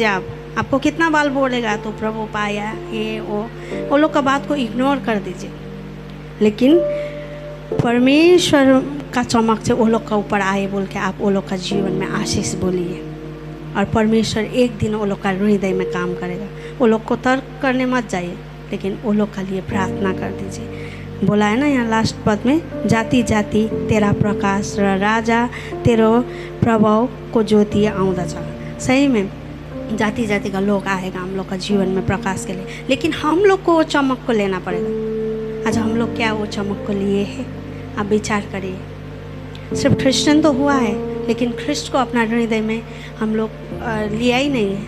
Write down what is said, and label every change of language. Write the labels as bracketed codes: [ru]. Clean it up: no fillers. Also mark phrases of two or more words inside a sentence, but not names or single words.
[hi] आपको कितना बाल बोलेगा तो प्रभु पाया ये वो लोग का बात को इग्नोर कर दीजिए, लेकिन परमेश्वर का चमक से वो लोग का ऊपर आए बोल के आप वो लोग का जीवन में आशीष बोलिए और परमेश्वर एक दिन वो लोग का हृदय में काम करेगा। वो लोग को तर्क करने मत जाइए, लेकिन वो लोग के लिए प्रार्थना कर दीजिए। बोला है ना यहाँ लास्ट पद में, [ne] जाति जाति तेरा प्रकाश र राजा तेरो प्रभाव को ज्योति आउँदछ। [hi] सही में जाति जाति का लोग आएगा हम लोग का जीवन में प्रकाश के लिए, लेकिन हम लोग को वो चमक को लेना पड़ेगा। आज हम लोग क्या वो चमक को लिए हैं? आप विचार करिए। सिर्फ क्रिश्चियन तो हुआ है, लेकिन ख्रिस्ट को अपना हृदय में हम लोग लिया ही नहीं है।